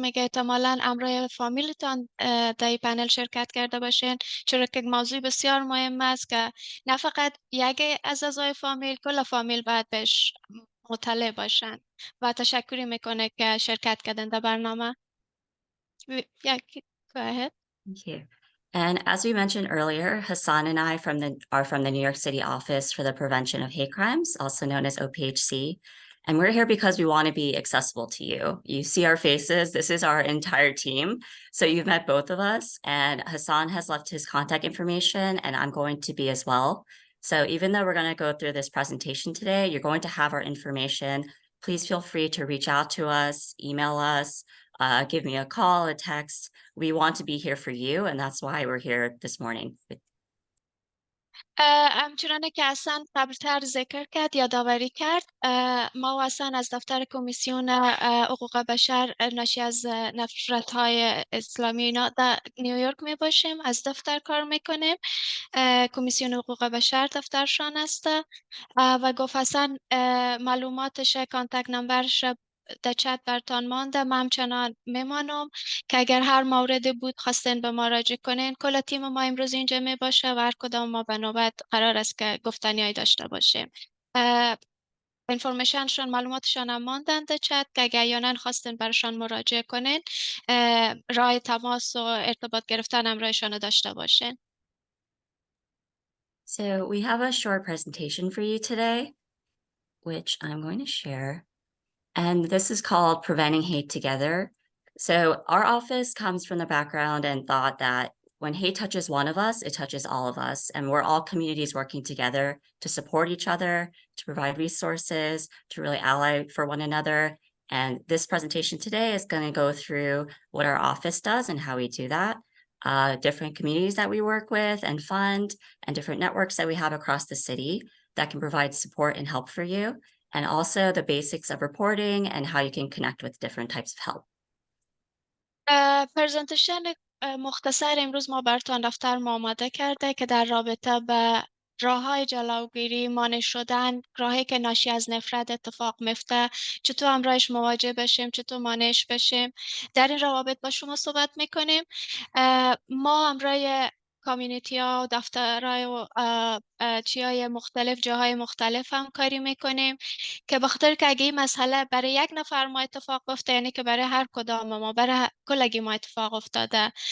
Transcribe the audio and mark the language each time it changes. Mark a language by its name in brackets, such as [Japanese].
[Persian] میگه احتمالاً همراه فامیلتان در این پنل شرکت کرده باشین چرا که موضوع بسیار مهم است که نه فقط یک از اعضای فامیل کل فامیل باید بهش مطلع باشن و تشکری میکنه که شرکت کردین در برنامه. [English] Go ahead. Thank you. And as we mentioned earlier, Hassan and I are from the New York City Office for the Prevention of Hate Crimes, also known as OPHC. And we're here because we want to be accessible to you. You see our faces. This is our entire team. So you've met both of us, and Hassan has left his contact information, and I'm going to be as well. So even though we're going to go through this presentation today, you're going to have our information. Please feel free to reach out to us, email us, give me a call, a text. We want to be here for you, and that's why we're here this morning. [Persian] همچنانه که اصلا قبلتر ذکر کرد یادآوری کرد ما و اصلا از دفتر کمیسیون حقوق بشر ناشی از نفرت های اسلامی اینا در نیویورک می باشیم از دفتر کار میکنیم کمیسیون حقوق بشر دفترشان است و گفت اصلا معلوماتش کانتکت نمبرش در چت برتان مانده. من همچنان میمانم که اگر هر موردی بود خواستین به ما راجع کنین. کل تیم ما امروز اینجا می باشه و هر کدام ما به نوبت قرار است که گفتنیایی داشته باشیم. انفورمیشنشون معلوماتشان هم ماندن در چت که اگر یا خواستین برشان مراجعه کنین راه تماس و ارتباط گرفتن همراهشان داشته باشین. [English] So we have a short presentation for you today, which I'm going to share. And this is called Preventing Hate Together. So our office comes from the background and thought that when hate touches one of us, it touches all of us. And we're all communities working together to support each other, to provide resources, to really ally for one another. And this presentation today is going to go through what our office does and how we do that, different communities that we work with and fund, and different networks that we have across the city that can provide support and help for you, and also the basics of reporting and how you can connect with different types of help. [Persian] پرزنتیشن مختصر امروز ما براتون دفتر ما آماده کرده که در رابطه به راه‌های جلوگیری، مانع شدن، راهی که ناشی از نفرت اتفاق میفته، چطور همراهش مواجه بشیم، چطور مانعش بشیم. در این روابط با شما صحبت میکنیم. ما همراه کامیونیتی ها و دفترهای و چیای مختلف جاهای مختلف همکاری میکنیم که به خاطر که اگه این مسئله برای یک نفر ما اتفاق بیفته یعنی که برای هر کدام ما برای کلگی ما اتفاق افتاده.